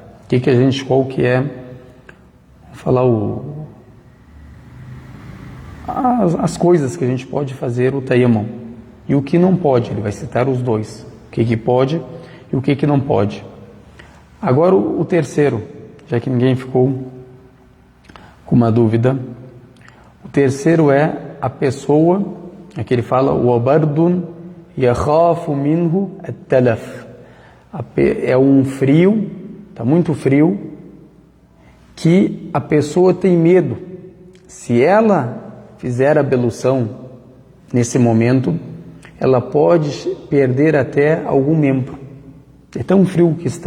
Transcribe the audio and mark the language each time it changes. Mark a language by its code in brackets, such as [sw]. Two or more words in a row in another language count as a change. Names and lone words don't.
[pt] Qual que é, falar as coisas que a gente pode fazer o tayammum. E o que não pode, ele vai citar os 2. O que pode e o que não pode. Agora o terceiro, já que ninguém ficou com uma dúvida. O terceiro é a pessoa, aqui ele fala, [ar] وَبَرْدٌ يَخَافُ مِنْهُ التَّلَفْ. [pt] É um frio, está muito frio, que a pessoa tem medo. Se ela fizer a ablução nesse momento, ela pode perder até algum membro. É tão frio que está.